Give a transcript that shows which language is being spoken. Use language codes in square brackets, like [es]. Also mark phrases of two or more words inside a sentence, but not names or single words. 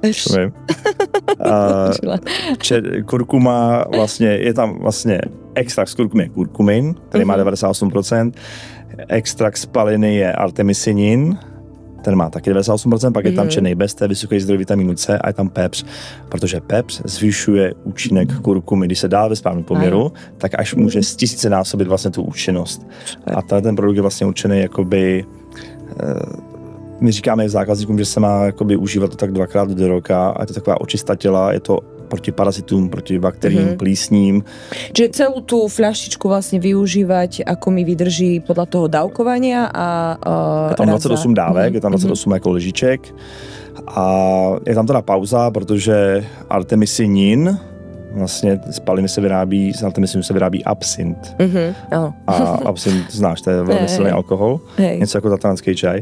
[cs] Kurkuma, vlastně, je tam vlastně extrakt z kurkumy je kurkumin, který má 98%, extrakt z paliny je artemisinin, ten má taky 98%, pak je tam černý bez, to je vysoký zdroj vitamínu C, a je tam pepř, protože pepř zvyšuje účinek kurkumy, když se dá ve správném poměru, tak až může z 1000 násobit vlastně tu účinnost. A ten produkt je vlastně určený jakoby, my říkáme zákazníkům, že se má jakoby užívat to tak 2krát do roka, a je to taková očista těla, je to proti parazitům, proti bakteriím, plísním. [sk] Čiže celú tú fľaštičku vlastne využívať, ako mi vydrží podľa toho dávkovania a [cs] je tam 28 dávek, je tam 28 jako lžiček a je tam teda pauza, protože artemisinin vlastně z paliny se vyrábí, z altemycinu se vyrábí absint. A absint znáš, to je velmi silný alkohol. Něco jako tatranský čaj.